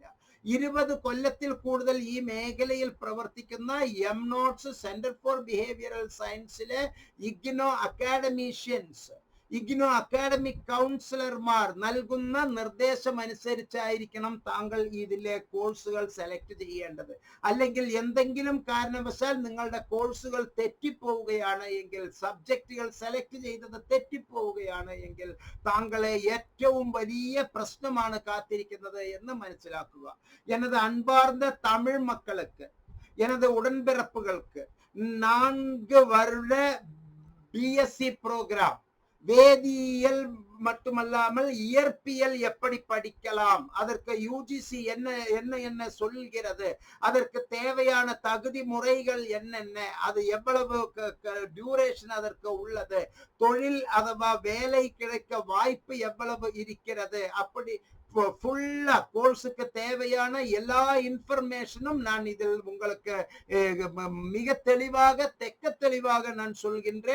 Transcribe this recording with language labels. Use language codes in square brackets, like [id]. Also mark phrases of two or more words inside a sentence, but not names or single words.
[ml] 20 കൊല്ലത്തിൽ കൂടുതൽ ഈ മേഖലയിൽ പ്രവർത്തിക്കുന്ന എംനോട്സ് സെന്റർ ഫോർ ബിഹേവിയറൽ സയൻസിലെ ഇഗ്നോ അക്കാഡമീഷ്യൻസ്, ഇഗ്നോ അക്കാഡമിക് കൗൺസിലർമാർ നൽകുന്ന നിർദ്ദേശം അനുസരിച്ചായിരിക്കണം താങ്കൾ ഇതിലെ കോഴ്സുകൾ സെലക്ട് ചെയ്യേണ്ടത്. അല്ലെങ്കിൽ എന്തെങ്കിലും കാരണവശാൽ നിങ്ങളുടെ കോഴ്സുകൾ തെറ്റിപ്പോവുകയാണ് എങ്കിൽ, സബ്ജക്റ്റുകൾ സെലക്ട് ചെയ്തത് തെറ്റിപ്പോവുകയാണ് എങ്കിൽ താങ്കളെ ഏറ്റവും വലിയ പ്രശ്നമാണ് കാത്തിരിക്കുന്നത് എന്ന് മനസ്സിലാക്കുക. [ta] எனது அன்பார்ந்த தமிழ் மக்களுக்கு, எனது உடன்பிறப்புகளுக்கு 4 வருட BSc ப்ரோக்ராம் வேதியியல் மட்டுமல்லாமல் இயற்பியல் எப்படி படிக்கலாம், அதற்கு UGC என்ன சொல்கிறது, அதற்கு தேவையான தகுதி முறைகள் என்னென்ன, அது எவ்வளவு டியூரேஷன் அதற்கு உள்ளது, தொழில் அதுவா வேலை கிடைக்க வாய்ப்பு எவ்வளவு இருக்கிறது, அப்படி ஃபுல்லா கோர்ஸுக்கு தேவையான எல்லா இன்ஃபர்மேஷனும் நான் இதில் உங்களுக்கு மிக தெளிவாக தெக்க தெளிவாக நான் சொல்கின்றேன்.